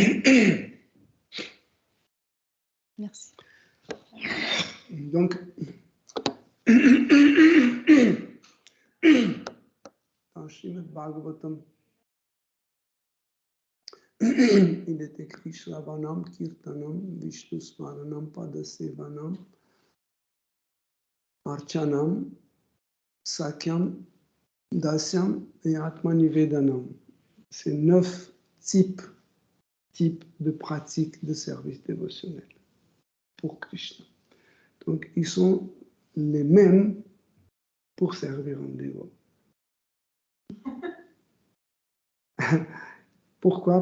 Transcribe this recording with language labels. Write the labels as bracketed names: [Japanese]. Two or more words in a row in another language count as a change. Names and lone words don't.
[French] Merci. Donc, dans Srimad Bhagavatam, il est écrit [Sanskrit] श्रवणं, कीर्तनं, विष्णु स्मरणं, पादसेवनं, अर्चनं, सख्यं, दास्यं [French] et Atmanivedanam. C'est 9 types de pratiques de service dévotionnel pour Krishna. Donc, ils sont les mêmes pour servir un dévot. Pourquoi?